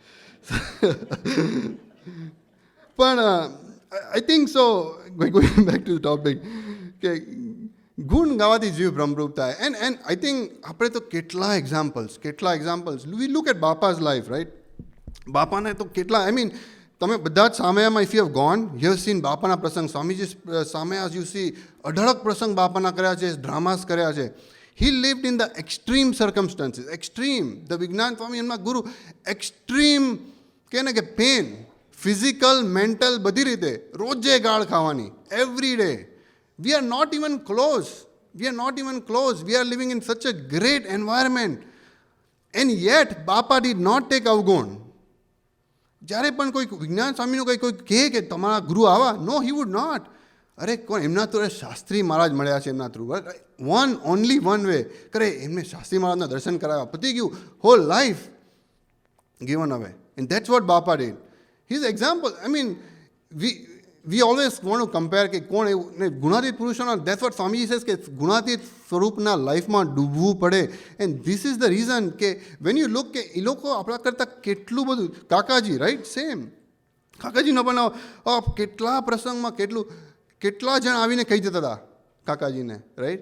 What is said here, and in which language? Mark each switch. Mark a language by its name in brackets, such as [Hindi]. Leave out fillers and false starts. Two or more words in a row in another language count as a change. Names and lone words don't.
[English] પણ I think so, going back to the topic, [Gujarati] કે ગુણ ગાવાથી જીવ ભ્રમરૂપ થાય. [English] And I think [Gujarati] આપણે તો કેટલા [English] examples, we look at Bapa's life, right? [Gujarati] બાપાને તો કેટલા, [English] I mean, [Gujarati] તમે બધા જ સામયામાં, [English] if you have gone, you have seen [Gujarati] બાપાના પ્રસંગ, સ્વામીજી સામયાસ [English] you see, [Gujarati] અઢળક પ્રસંગ બાપાના કર્યા છે, ડ્રામાસ કર્યા છે. [English] He lived in the extreme circumstances, extreme. [Gujarati] The વિજ્ઞાન સ્વામી, એમના ગુરુ, extreme કે ને કે [English] pain, physical, mental, [Gujarati] બધી રીતે, રોજે ગાળ ખાવાની, [English] every day. We are not even close. We are living in such a great environment. And yet, Bapa did not take અવગુણ. [Gujarati] જ્યારે પણ કોઈ વિજ્ઞાન સ્વામીનું કોઈ કહે કે તમારા ગુરુ આવા, [English] no, he would not. [Gujarati] અરે કોણ, એમના તો શાસ્ત્રી મહારાજ મળ્યા છે એમના થ્રુ, [English] only one way [Gujarati] કરે, એમને શાસ્ત્રી મહારાજના દર્શન કરાવ્યા, પતી ગયું, [English] whole life given away. And that's what Bapa did. His example, I mean, we always want to compare [Gujarati] કે કોણ એવું ને ગુણાતીત પુરુષોના. [English] that's what [Gujarati] સ્વામીજી says કે ગુણાતીત સ્વરૂપના લાઈફમાં ડૂબવું પડે. [English] And this is the reason કે when you look [Gujarati] કે એ લોકો આપણા કરતાં કેટલું બધું, [English] કાકાજી, રાઈટ? [Gujarati] સેમ કાકાજીનો પણ કેટલા પ્રસંગમાં કેટલા જણ આવીને કહી જતા હતા કાકાજીને, રાઈટ?